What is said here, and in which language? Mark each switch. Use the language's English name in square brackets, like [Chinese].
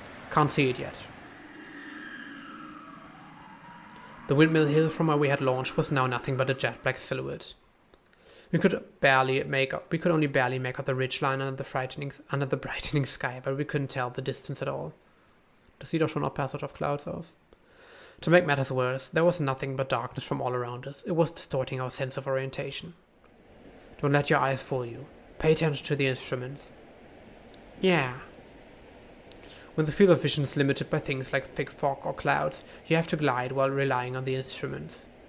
[English] Can't see it yet. The windmill hill from where we had launched was now nothing but a jet black silhouette. We could only barely make out the ridgeline under the brightening sky, but we couldn't tell the distance at all. [German] Das sieht doch schon nach Passage of Clouds aus. [English] To make matters worse, there was nothing but darkness from all around us. It was distorting our sense of orientation. Don't let your eyes fool you. Pay attention to the instruments. Yeah. When the field of vision is limited by things like thick fog or clouds, you have to glide while relying on the instruments.